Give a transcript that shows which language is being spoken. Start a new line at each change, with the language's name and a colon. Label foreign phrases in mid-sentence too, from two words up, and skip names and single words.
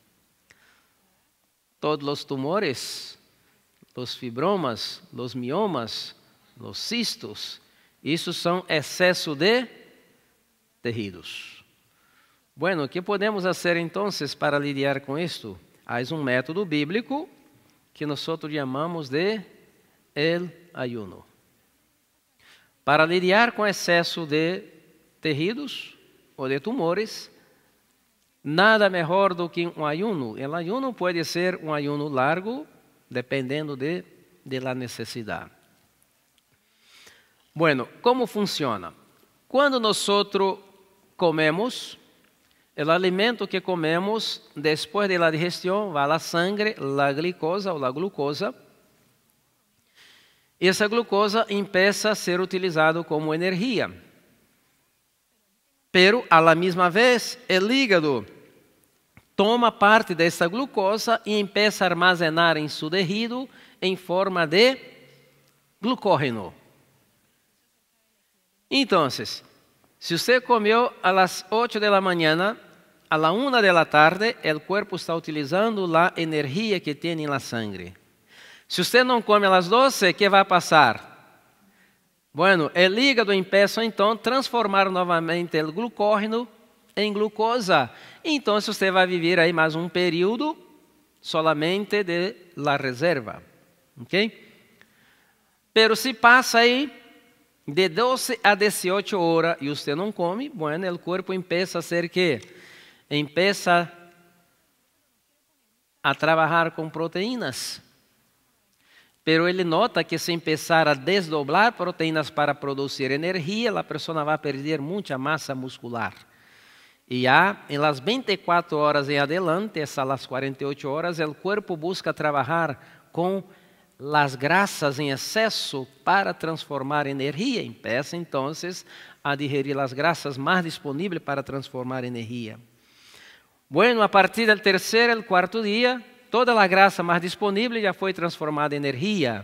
Portuguese: Todos os tumores, os fibromas, os miomas, os cistos, isso são excesso de tecidos. Bueno, o que podemos fazer então para lidar com isto? Há um método bíblico que nós chamamos de
Spanish: el ayuno.
Portuguese: Para lidar com excesso de tecidos ou de tumores, nada melhor do que um ayuno. O ayuno pode ser um ayuno largo, dependendo
Spanish: de la
Portuguese: necessidade. Bueno, como funciona? Quando nós comemos, o alimento que comemos, depois da digestão, vai à sangre, a glicosa ou a glucosa. E essa glucosa começa a ser utilizada como energia. Pero,
Spanish: a la
Portuguese: mesma vez, o hígado toma parte dessa glucosa e começa a armazenar em seu tecido em forma de glucógeno. Então, se você comeu às 8 da manhã,
Spanish: a la
Portuguese: 1 da tarde, o corpo está utilizando a energia que tem na sangre. Se você não come às 12, o que vai passar? Bueno, o hígado começa então a transformar novamente o glucógeno em glucosa. Então, você vai viver aí mais um período
Spanish: solamente de la
Portuguese: reserva. Ok? Pero se passa aí de 12 a 18 horas e você não come, bueno, o corpo começa a ser que começa a trabalhar com proteínas. Pero ele nota que se começar a desdoblar proteínas para produzir energia, a pessoa vai perder muita massa muscular. E já em
Spanish: las 24 horas
Portuguese: em
Spanish: adelante, hasta las 48 horas,
Portuguese: o corpo busca trabalhar com as grasas em excesso para transformar energia. Começa então a digerir as grasas mais disponíveis para transformar energia. Bueno, a partir do terceiro e quarto dia, toda a grasa mais disponível já foi transformada em energia.